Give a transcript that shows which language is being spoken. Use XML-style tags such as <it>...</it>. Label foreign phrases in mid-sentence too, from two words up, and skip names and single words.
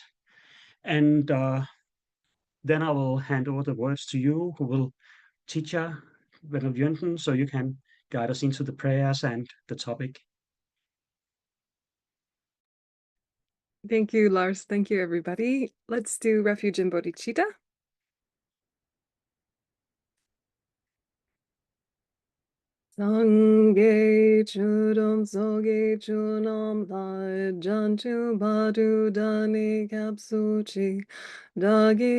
<en>And then I will hand over the words to you, who will teach Venerable Yönten, so you can guide us into the prayers and the topic. Thank you, Lars. Thank you, everybody. Let's do Refuge in Bodhichitta.</en> <bo>སངས་རྒྱས་ཆོས་དང་ཚོགས་ཀྱི་མཆོག་རྣམས་ལ་བྱང་ཆུབ་བར་དུ་བདག་ནི་སྐྱབས་སུ་མཆི་བདག་གི</bo>